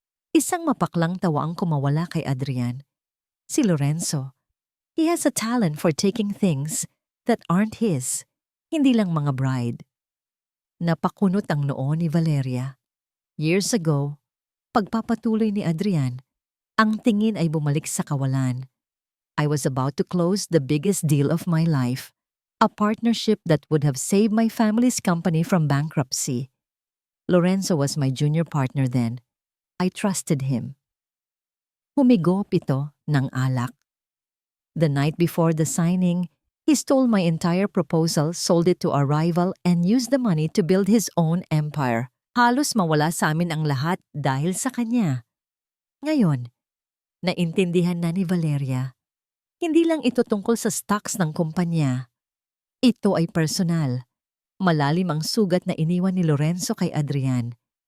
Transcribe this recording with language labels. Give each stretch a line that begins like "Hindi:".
Filipino: Isang mapaklang tawa ang kumawala kay Adrian. Si Lorenzo.
English: He has a talent for taking things that aren't his.
Filipino: Hindi lang mga bride. Napakunot ang noo ni Valeria.
English: Years ago,
Filipino: pagpapatuloy ni Adrian, ang tingin ay bumalik sa kawalan.
English: I was about to close the biggest deal of my life, a partnership that would have saved my family's company from bankruptcy. Lorenzo was my junior partner then. I trusted him.
Filipino: Humigop ito ng alak.
English: The night before the signing, he stole my entire proposal, sold it to a rival, and used the money to build his own empire.
Filipino: Halos mawala sa amin ang lahat dahil sa kanya. Ngayon, naintindihan na ni Valeria, hindi lang ito tungkol sa stocks ng kumpanya. Ito ay personal. Malalim ang sugat na iniwan ni Lorenzo kay Adrian.